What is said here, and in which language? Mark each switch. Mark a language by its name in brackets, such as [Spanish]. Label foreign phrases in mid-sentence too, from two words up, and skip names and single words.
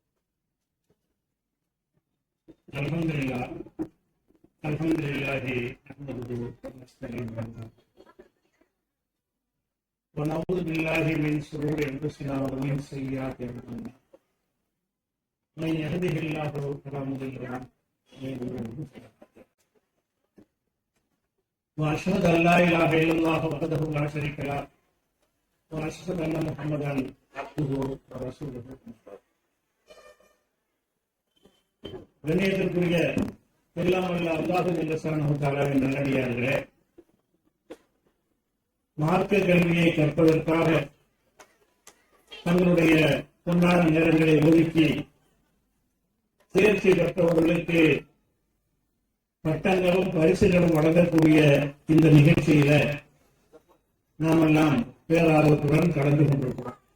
[Arabic] الحمد لله نحمده ونستعينه ونعوذ بالله من شرور أنفسنا ومن سيئات أعمالنا. من يهده الله فلا مضل له ومن يضلل فلا هادي له. وأشهد أن لا إله إلا الله وحده لا شريك له وأشهد أن محمدا عبده ورسوله. [Tamil] கண்ணியத்திற்குரிய எல்லாம் வல்ல [Arabic] الله جل شأنه [Tamil] தஆலாவின் நல்லடியார்களே, மார்க்க கல்வியை கற்பதற்காக தங்களுடைய பொன்னான நேரங்களை ஒதுக்கி தேர்ச்சி பெற்றவர்களுக்கு பட்டங்களும் பரிசுகளும் வழங்கக்கூடிய இந்த நிகழ்ச்சியில நாமெல்லாம் பேரார்வத்துடன் கலந்து கொண்டிருக்கிறோம்.